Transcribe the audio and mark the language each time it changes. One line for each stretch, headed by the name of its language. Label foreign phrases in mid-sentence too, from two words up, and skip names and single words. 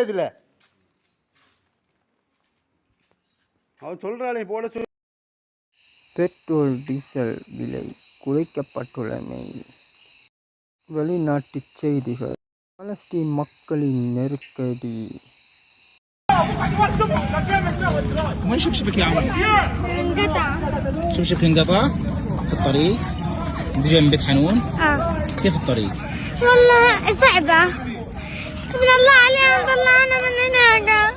Tamil: இதில் அவன் சொல்கிறாளே போட சொல். பெட்ரோல் டீசல் விலை குறைக்கப்பட்டுள்ளமை. வெளிநாட்டு செய்திகள். பாலஸ்தீன் மக்களின் நெருக்கடி.
Arabic: وين شبشبك يا عمر؟ انقطع. شبشبك انقطع في الطريق؟ انت جاي من بيت حنون؟ كيف الطريق؟ والله صعبة. حسبنا الله علينا طلعنا من هناك.